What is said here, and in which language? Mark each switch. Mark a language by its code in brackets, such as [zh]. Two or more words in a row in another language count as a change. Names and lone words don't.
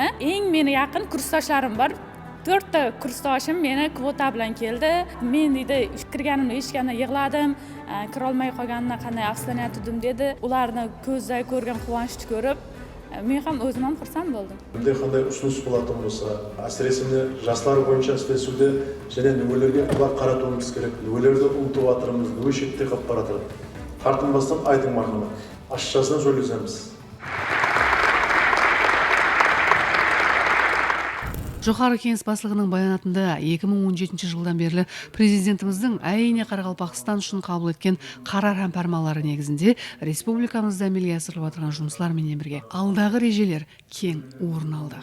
[uz] Eng meni yaqin kursdoshlarim bor. 4 ta kursdoshim meni kvota bilan keldi. Men deydi, kirganimni eshitganda yig'ladim. Kira olmay qolganimdan qanday afsuslanayotgandim dedi. Ularni ko'zda ko'rgan quvonchni ko'rib, men ham o'zim ham xursand bo'ldim. Bunday qanday usulsiz bo'ladigan bo'lsa, [kaa] әсіресе жастар бойынша істесуде және нөмірлерге құлақ қаратуымыз керек. Нөмірлерді ұмытып жатырмыз, нөмір шетте қалып бара жатыр. Тартынбастан айтың мархамат. Ашшасынан сөйлесеміз. Жоғарғы кеңес басшылығының баянатында 2017 жылдан берлі президентіміздің әйне Қарақалпақстан үшін қабыл еткен қарар һәм фарманлары негізінде республикамызда әмелге асырылып отырған жұмыстармен бірге алдағы режелер кең орын алды.